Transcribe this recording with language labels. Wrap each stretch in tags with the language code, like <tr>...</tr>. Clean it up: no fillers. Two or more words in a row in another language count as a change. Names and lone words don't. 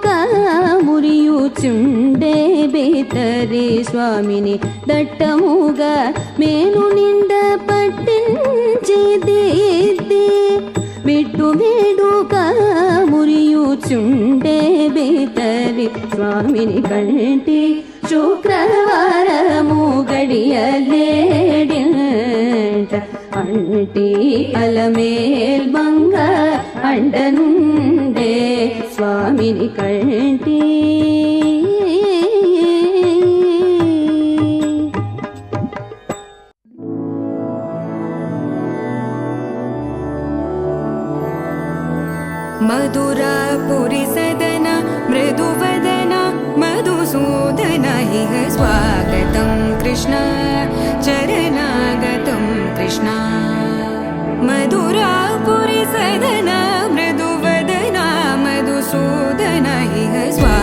<te>మురియుచుండే బేతరి స్వామిని దట్టముగా మేను నిండ పట్టించి దిద్ది బిట్టు వేడుక మురియుచుండే బేతరి స్వామిని కంటి శుక్రవారము గడియలేడింట అంటే అలమేల్ మంగ అండనుండే స్వామిని కంటి</te> <sa>मधुरापुरी सदन मृदुवदन मधुसूदन इह स्वागतं कृष्ण चरणागतं कृष्ण मधुरापुरी सदन मृदुवदन मधुसूदन इह</sa>